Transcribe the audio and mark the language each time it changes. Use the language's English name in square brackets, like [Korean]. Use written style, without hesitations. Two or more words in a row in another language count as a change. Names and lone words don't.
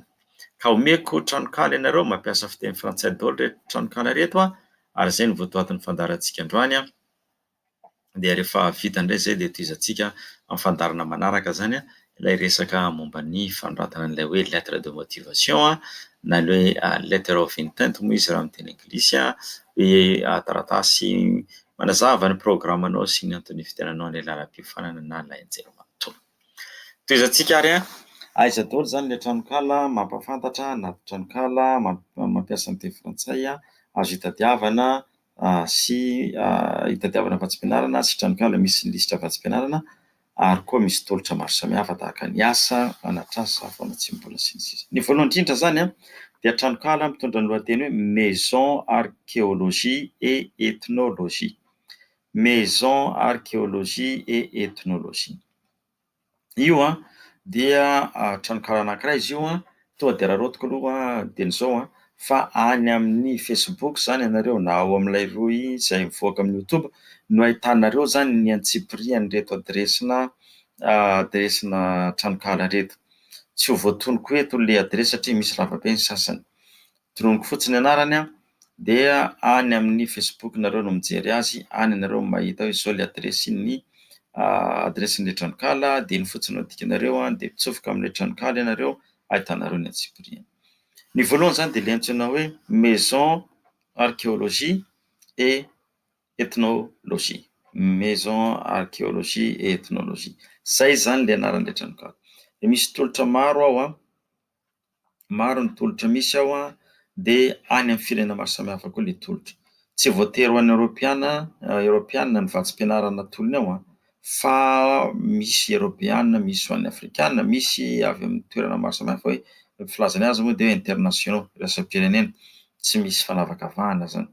[Malagasy] Ka omeko tranonkala ianareo mampiasa fiteny frantsay daholo reto tranonkala reto ary zay no votoatin'ny fandarantsika androany dia rehefa vita indray zay dia tohizantsika amin'ny fandarana manaraka zany ilay resaka momba ny fanoratana an'ilay hoe [French] lettre de motivation [Malagasy] na ilay [English] letter of intent [Malagasy] moa izy raha amin'ny teny anglisy hoe taratasy manazava ny programanao sy ny antony fitenanao an'ilay lalam-piofanana na ilay anjerimanontolo. Tohizantsika ary aiza daholo zany ilay tranonkala mampafantatra na tranonkala mampiasa ny teny frantsay azo hitadiavana sy hitadiavana vatsim-pianarana sy tranonkala misy lisitra vatsim-pianarana ary koa misy tolotra maro samihafa tahaka ny asa, anatrasa, fanatsim-bola sy ny sisa. Ny voalohany indrindra zany dia tranonkala mitondra ny lohateny hoe [French] maison archéologie et ethnologie. Maison archéologie et ethnologie. [Malagasy] Io dia tranonkala anankiray izy io tonga dia raha aloha dieny izao fa any amin'ny Facebook zany ianareo na ao amin'ilay roy izay mivoaka amin'ny YouTube no ahitanareo zany ny antsipirian'ireto adresina tranonkala reto. Tsy ho voatonoko eto ilay adresy satria misy lavabe ny sasany. Droniko fotsiny anarany dia any amin'ny Facebook nareo no mijery azy, any ianareo mahita hoe izao ilay adresin'ny adresin'ilay tranonkala dia ny fotsiny no dikanareo dia mitsofoka amin'ilay tranonkala ianareo ahitanareo ny antsipiriany. Ny voalohany zany dia ilay antsoina hoe [French] maison archéologie et ethnologie. Maison archéologie et ethnologie. [Malagasy] Zay zany ilay anaran'ilay tranonkala. Dia misy tolotra maro ao maro ny tolotra misy ao dia any amin'ny firenena maro samihafa koa ilay tolotra. Tsy voatery ho an'ny Europeana ny vatsim-pianarana tolony ao fa misy Europeana, misy ho an'ny Afrikana, misy avy amin'ny toerana maro samihafa hoe filazany azy moa dia hoe internationaux, iraisam-pirenena, tsy misy fanavakavahana zany.